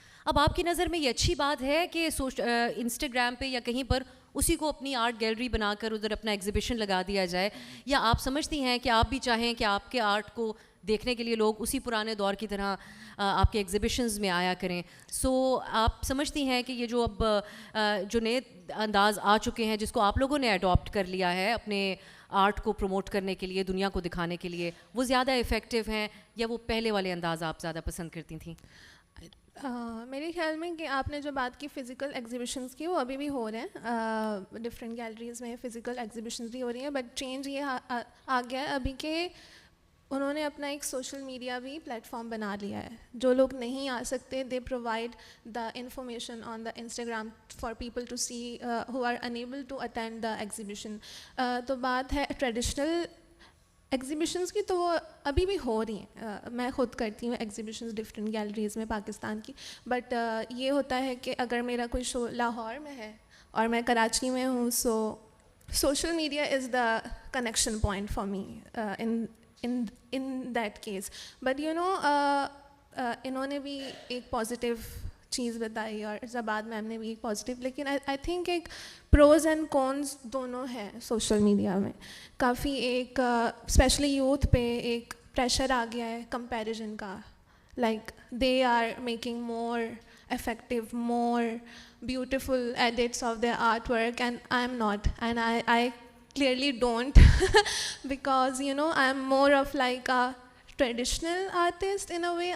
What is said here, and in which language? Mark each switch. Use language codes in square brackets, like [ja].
[ur] اب آپ کی نظر میں یہ اچھی بات ہے کہ انسٹاگرام پہ یا کہیں پر اسی کو اپنی آرٹ گیلری بنا کر ادھر اپنا ایگزیبیشن لگا دیا جائے, یا آپ سمجھتی ہیں کہ آپ بھی چاہیں کہ آپ کے آرٹ کو دیکھنے کے لیے لوگ اسی پرانے دور کی طرح آپ کے ایگزیبیشنز میں آیا کریں؟ سو آپ سمجھتی ہیں کہ یہ جو اب جو نئے انداز آ چکے ہیں جس کو آپ لوگوں نے اڈاپٹ کر لیا ہے اپنے آرٹ کو پروموٹ کرنے کے لیے, دنیا کو دکھانے کے لیے, وہ زیادہ افیکٹو ہیں یا وہ پہلے والے انداز آپ زیادہ پسند کرتی تھیں؟ میرے خیال میں کہ آپ نے جو بات کی فزیکل ایگزیبیشنز کی, وہ ابھی بھی ہو رہے ہیں ڈفرینٹ گیلریز میں, فزیکل ایگزیبیشنز بھی ہو رہی ہیں, بٹ چینج یہ آ گیا ہے ابھی کہ انہوں نے اپنا ایک سوشل میڈیا بھی پلیٹ فارم بنا لیا ہے. جو لوگ نہیں آ سکتے, [en] They provide the information on the Instagram for people to see who are unable to attend the exhibition. [ur] تو بات ہے ٹریڈیشنل ایگزیبیشنز کی, تو وہ ابھی بھی ہو رہی ہیں. میں خود کرتی ہوں ایگزیبیشنز ڈفرینٹ گیلریز میں پاکستان کی, بٹ یہ ہوتا ہے کہ اگر میرا کوئی شو لاہور میں ہے اور میں کراچی میں ہوں, [en] So social media is the connection point for me in that case. But you know, [ur] انہوں نے بھی ایک پازیٹیو چیز بتائی اور زباد میم نے بھی ایک پازیٹیو, لیکن آئی تھنک ایک پروز اینڈ کونز دونوں ہیں سوشل میڈیا میں. کافی ایک اسپیشلی یوتھ پہ ایک پریشر آ گیا ہے کمپیریزن کا, [en] Like they are making more effective, more beautiful edits of their artwork, and I am not, and I clearly don't because you know I am more of like a traditional artist in a way.